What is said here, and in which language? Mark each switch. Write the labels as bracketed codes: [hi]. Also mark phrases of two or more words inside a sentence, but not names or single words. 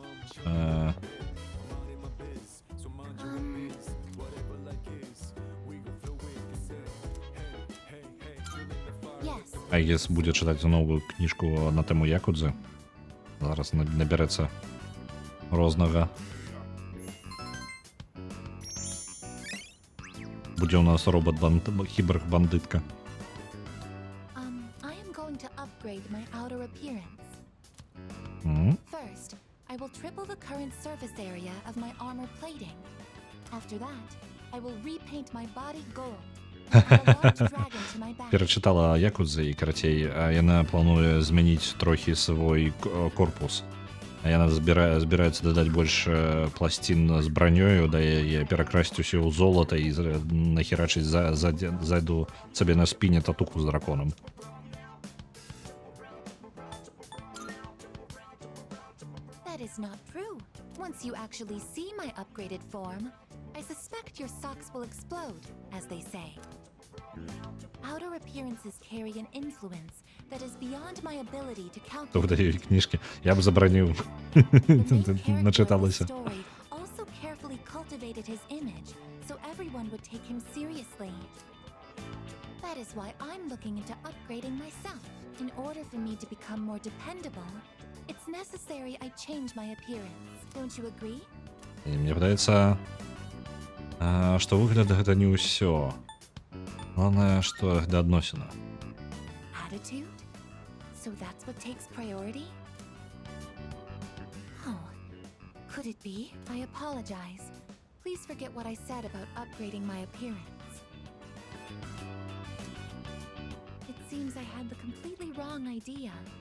[en] Yes. [be] Айгес будзе чытаць новую кніжку на тэму Якудзы. Зараз набярэцца рознага. Будзе у нас робот-кіборг-бандытка. [en] I am going to upgrade my outer appearance. М? First, I will triple the current surface area of my armor plating. After that, I will repaint my body gold. Add a large dragon to my back. [be] Перачытала Якудзы і, карацей, яна плануе змяніць трохі свой корпус. Яна збіраецца дадаць больш пласцін з бранёю, да яе перакрасіць усё ў золата і нахерачыць ззаду сабе на спіне татуху з драконам. [en] That is not true. Once you actually see my upgraded form, I suspect your socks will explode, as they say. Outer appearances carry an influence that is beyond my ability to [be] То [en] calculate. [be] видаю кніжкі. Я б забраніў. [en] The main character of the [be] Начиталася. [en] story also carefully cultivated his image, so everyone would take him seriously. That is why I'm looking into upgrading myself. In order for me to become more dependable, it's necessary I change my appearance. Don't you agree? [be] І мне падаецца, што выгляд гэта не ўсё. Главное, што гэта адносіна. [en] Attitude? So that's what takes priority? Oh, could it be? I apologize. Please forget what I said about upgrading my appearance. It seems I had the completely wrong idea.